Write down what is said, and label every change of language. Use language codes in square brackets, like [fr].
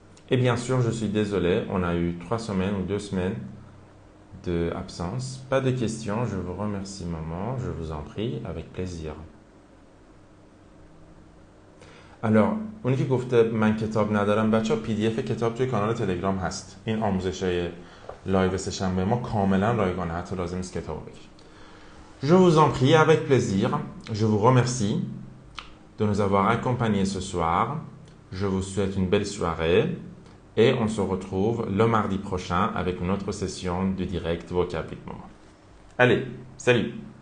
[fr] Et bien sûr, je suis désolé, on a eu 3 semaines ou 2 semaines d'absence. Pas de questions, je vous remercie maman, je vous en prie, avec plaisir. [fa] Alors, اونی که گفته من کتاب ندارم بچه ها PDF کتاب توی کانال تلگرام هست. این آموزش‌های لایو سه‌شنبه ما کاملا رایگانه، حتی لازم نیست کتابو بگیرید. [fr] Je vous en prie, avec plaisir. Je vous remercie de nous avoir accompagnés ce soir. Je vous souhaite une belle soirée et on se retrouve le mardi prochain avec une autre session du direct vocable. Allez, salut!